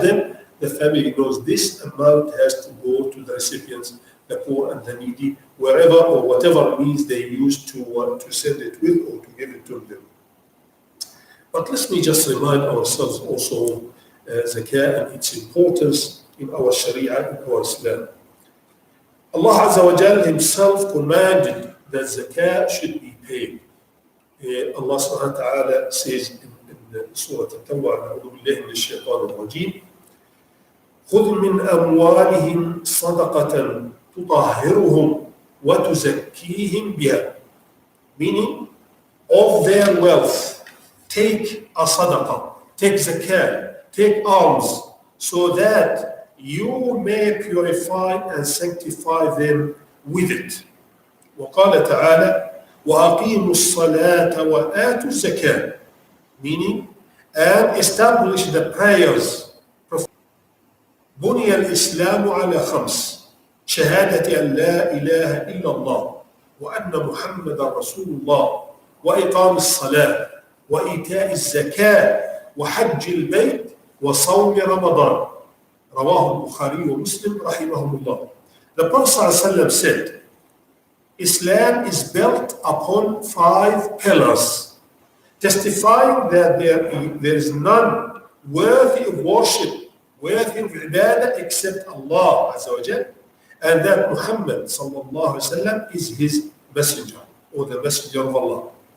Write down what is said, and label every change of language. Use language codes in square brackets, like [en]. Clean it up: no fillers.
[en] Then the family knows this amount has to go to the recipients, the poor and the needy, wherever or whatever means they use to send it with or to give it to them. But let me just remind ourselves also zakah and its importance in our Sharia, in our Islam. Allah Azza wa Jal himself commanded that zakah should be paid. [ar] Allah subhanahu wa ta'ala says in Surah At-Tawbah, أعوذ بالله من الشيطان الرجيم, خذ من أموالهم صدقة تطهرهم وتزكيهم بها. [en] Meaning, of their wealth, take a sadaqah, take zakah, take alms, so that you may purify and sanctify them with it. [ar] وقال تعالى وأقيموا الصلاة وآتوا الزكاة, [en] meaning, and establish the prayers. [ar] بني الإسلام على خمس شهادة أن لا إله إلا الله وأن محمد رسول الله وإقام الصلاة وإيتاء الزكاة وحج البيت وصوم رمضان. رواه البخاري ومسلم رحمهم الله. [en] The Prophet ﷺ said, Islam is built upon 5 pillars, testifying that there is none worthy of worship, worthy of ibadah except Allah Azza wa Jal, and that Muhammad sallallahu alaihi wasallam is his messenger or the messenger of Allah.